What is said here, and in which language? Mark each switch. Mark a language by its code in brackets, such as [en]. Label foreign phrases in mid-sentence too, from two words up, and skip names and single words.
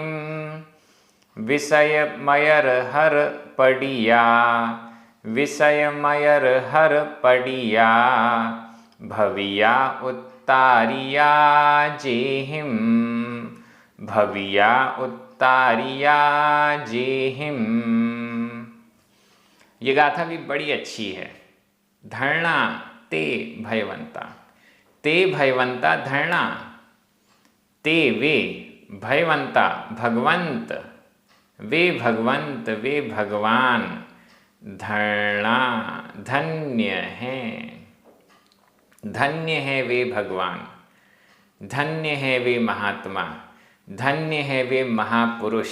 [pra] विषय मयर हर पडिया विषय मयर हर पडिया, भविया उत्तारिया जेहिम, भविया उत्तारिया जेहिम। [hi] ये गाथा भी बड़ी अच्छी है। [pra] धरणा ते भयवंता, ते भयवंता धरणा, ते वे भयवंता भगवंत, [hi] वे भगवंत वे भगवान, धरणा धन्य है वे भगवान, धन्य है वे महात्मा, धन्य है वे महापुरुष।